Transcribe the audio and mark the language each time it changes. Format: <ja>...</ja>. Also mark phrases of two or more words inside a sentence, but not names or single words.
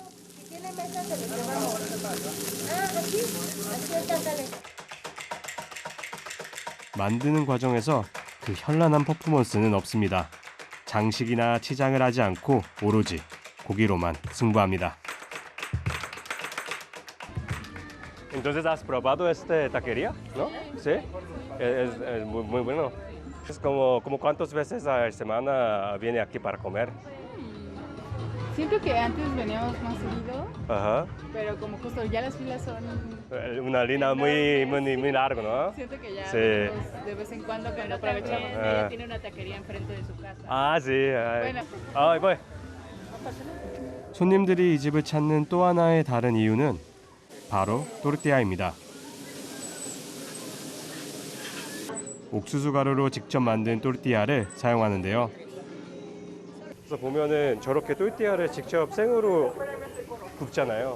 <ko>만드는 과정에서 그 현란한 퍼포먼스는 없습니다. 장식이나 치장을 하지 않고 오로지 고기로만 승부합니다.</ko> <es>Entonces has probado esta taquería, ¿no? Sí, es muy bueno. Es como cuántas veces a la semana viene aquí para comer. Siento que antes veníamos más seguido, Ajá. pero como justo ya las filas son... Una línea muy larga, ¿no? Siento que ya Sí. venimos de vez en cuando que no aprovechamos. Ella tiene una taquería enfrente de su casa. Sí. Bueno. voy.</es> <ko>손님들이 이 집을 찾는 또 하나의 다른 이유는 바로 또르띠아입니다. 옥수수 가루로 직접 만든 또르띠아를 사용하는데요. 그래서 보면은 저렇게 또르띠아를 직접 생으로 굽잖아요.</ko>